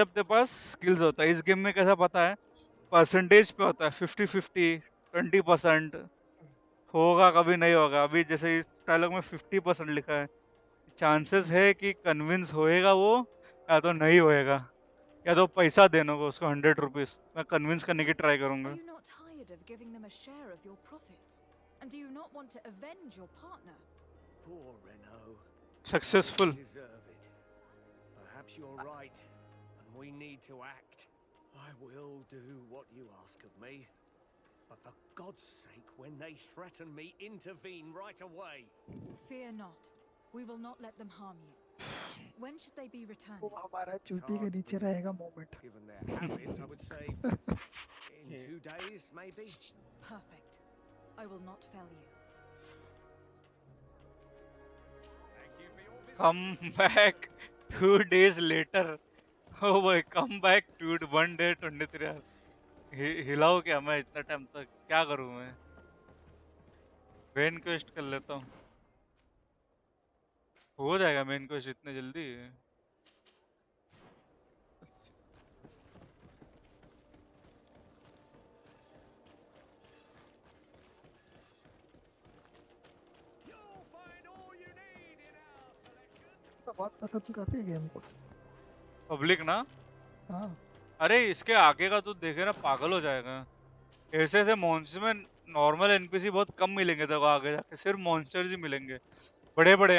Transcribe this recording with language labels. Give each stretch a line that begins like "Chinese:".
Hindi: जब तेरे पास स्किल्स होता है। इस गेम में कैसा पता है? परसेंटेज पे होता है, 50-50, 20%। होगा कभी नहीं होगा। अभी जैसे इस डायलॉग में 50% लिखा है, चांसेस है कि कन्विंस होएगा वो, या तो नहीं होएगा, या तो पैसा देना को उसको 100 रुपीज। मैं कन्विंस करने की ट्राई
English: Are
Hindi: करूंगा।
English: you not tired of giving them a share of your profits? And do you not want to avenge your partner? Poor Renault. Successful. They deserve it. Perhaps you're right, and we need to act. I will do what you ask of me. But for God's sake, when they threaten me, intervene right away. Fear not. We will not let them harm you. When should they be
Hindi: वो
English: returning?
Hindi: हमारा चूती के नीचे रहेगा moment.
English: Given their habits, I would say in 2 days, maybe. Perfect. I will not fail you. Thank you for your visit. Come back 2 days later।
Hindi: ओ भाई,
English: Come back 1 day 23 hours।
Hindi: हिलाओ क्या मैं इतना टाइम तक? क्या करूं मैं? मेन क्वेस्ट कर लेता हूँ। हो जाएगा मेन क्वेस्ट इतने जल्दी?
English: You'll find all you need in our selection.
Hindi: तो बहुत पसंद करती है गेम को। पब्लिक ना? हाँ अरे इसके आगे का तो देखे ना, पागल हो जाएगा। ऐसे ऐसे मॉन्स्टर में नॉर्मल एनपीसी बहुत कम मिलेंगे तेरे को आगे जाके, सिर्फ मॉन्स्टर्स ही मिलेंगे बड़े बड़े।